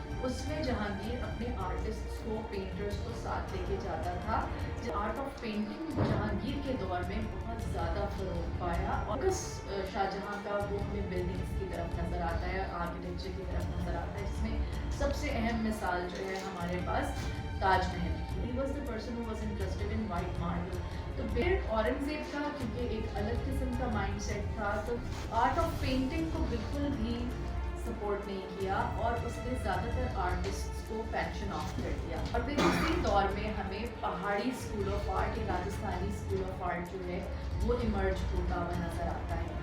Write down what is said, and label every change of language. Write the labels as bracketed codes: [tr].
[ur] اس میں جہانگیر اپنے آرٹسٹ کو پینٹرز کو ساتھ لے کے جاتا تھا. آرٹ آف پینٹنگ جہانگیر کے دور میں بہت زیادہ فروغ پایا اور شاہ جہاں کا وہ ہمیں بلڈنگس کی طرف نظر آتا ہے, آرکیٹیکچر کی طرف نظر آتا ہے, جس میں سب سے اہم مثال جو ہے ہمارے پاس تاج محل کی. [en] He was the person who was interested in white marble. [ur] تو پھر اورنگزیب کا کیونکہ ایک الگ قسم کا مائنڈ سیٹ تھا, تو آرٹ آف پینٹنگ کو بالکل بھی سپورٹ نہیں کیا اور اس نے زیادہ تر آرٹسٹ کو پینشن آف کر دیا. اور پھر اسی دور میں ہمیں پہاڑی اسکول آف آرٹ یا راجستھانی اسکول آف آرٹ جو ہے وہ ایمرج ہوتا ہوا نظر آتا ہے.